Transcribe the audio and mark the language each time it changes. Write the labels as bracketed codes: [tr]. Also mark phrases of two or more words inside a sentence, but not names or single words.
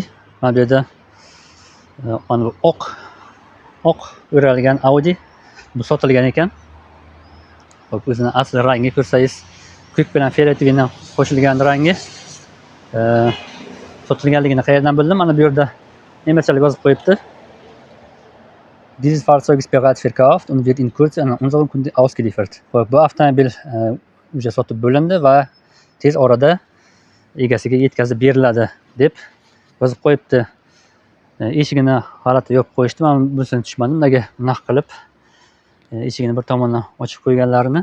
[uz] Mana bu yerda mana bu oq o'ralgan Audi. Bu sotilgan ekan. Xo'p, o'zini asl rangi ko'rsangiz, ko'k bilan fioletoviy qo'shilgan rangi. Sotilganligini qayerdan bildim? Mana bu yerda nemischalik yozib qo'yibdi. [de] Dieses Fahrzeug ist bereits verkauft und wird in Kürze an unseren Kunden ausgeliefert. [uz] Xo'p, bu avtomobil uje sotib bo'lindi va tez orada egasiga yetkazib beriladi deb yozib qo'yibdi. Eshigini g'alati yopib qo'yishdi. Men bunisiga tushmadim. Nega bunaqa qilib eshigini bir tomondan ochib qo'yganlarini.